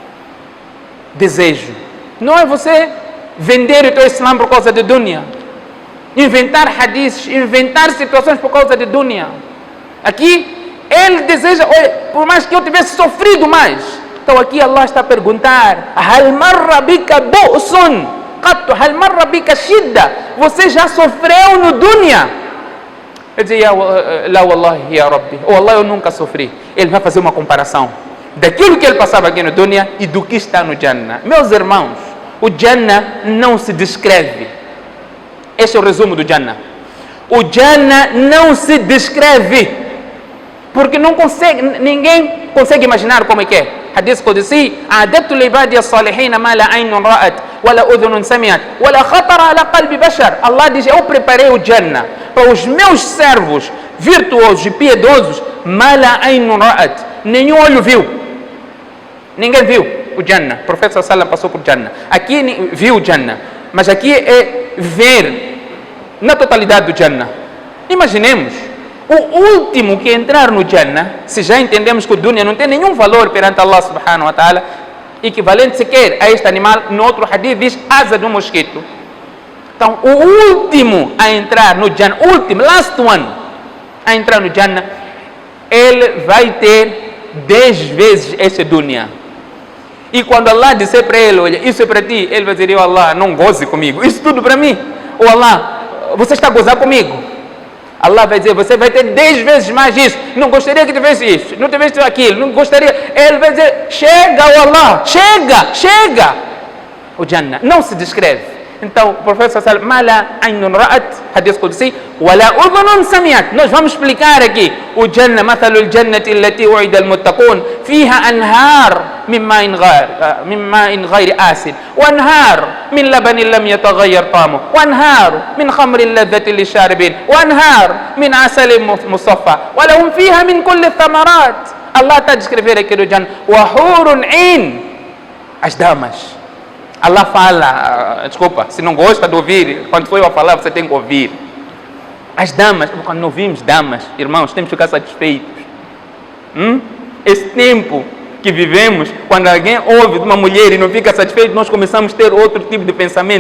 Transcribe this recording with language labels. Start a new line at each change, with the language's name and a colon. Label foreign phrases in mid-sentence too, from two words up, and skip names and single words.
Portuguese: Desejo. Não é você vender o teu Islam por causa de dunya, inventar hadiths, inventar situações por causa de dunya. Aqui, ele deseja, olha, por mais que eu tivesse sofrido mais. Então aqui Allah está a perguntar:
Arabic: هل مر بك بؤس قط، هل مر بك شدة,
Portuguese: você já sofreu no dunya? Ele diz:
Arabic: لا والله يا ربي, oh Allah,
Portuguese: eu nunca sofri. Ele vai fazer uma comparação daquilo que ele passava aqui no dunya e do que está no Jannah. Meus irmãos, o Jannah não se descreve. Este é o resumo do Jannah. O Jannah não se descreve, porque ninguém consegue imaginar como é que é.
Arabic: حديث قدسي: أعددت لعبادي الصالحين ما لا عين رأت ولا أذن سمعت ولا خطر على قلب بشر.
Portuguese: Allah diz: eu preparei o Jannah para os meus servos virtuosos e piedosos,
Arabic: ما لا عين رأت,
Portuguese: nenhum olho viu. Ninguém viu o Jannah. O profeta
Arabic: صلى الله عليه وسلم
Portuguese: passou por Jannah. Aqui viu o Jannah, mas aqui é ver na totalidade do Jannah. Imaginemos o último que entrar no Jannah, se já entendemos que o dunya não tem nenhum valor perante Allah
Arabic: سبحانه وتعالى,
Portuguese: equivalente sequer a este animal. No outro hadith diz asa do mosquito. Então o último a entrar no Jannah,
English: last one
Portuguese: a entrar no Jannah, ele vai ter 10 vezes esse dunya. E quando Allah disser para ele: olha, isso é para ti, ele vai dizer: oh Allah, não goze comigo, isso tudo para mim. Oh Allah, você está a gozar comigo? Allah vai dizer: você vai ter 10 vezes mais isso. Não gostaria que tivesse isso, não tivesse aquilo, não gostaria. Ele vai dizer: chega, oh Allah, chega. O Jannah não se descreve. Então o profeta
Arabic: صلى الله عليه وسلم: ما لا عين رأت، حديث قدسي، ولا أذن سمعت.
Portuguese: Nós vamos explicar aqui o Jannah.
Arabic: مثل الجنة التي وعد المتقون فيها أنهار من ماء غير آسن وأنهار من لبن لم يتغير طعمه وأنهار من خمر لذة للشاربين وأنهار من عسل مصفى ولهم فيها من كل ثمرات.
Portuguese: Allah está a descrever aqui o Jannah:
Arabic: وحور عين,
Portuguese: as damas. Allah fala, desculpa, se não gosta de ouvir, quando for eu a falar, você tem que ouvir. As damas, quando não vimos damas, irmãos, temos que ficar satisfeitos. Esse tempo que vivemos, quando alguém ouve de uma mulher e não fica satisfeito, nós começamos a ter outro tipo de pensamento.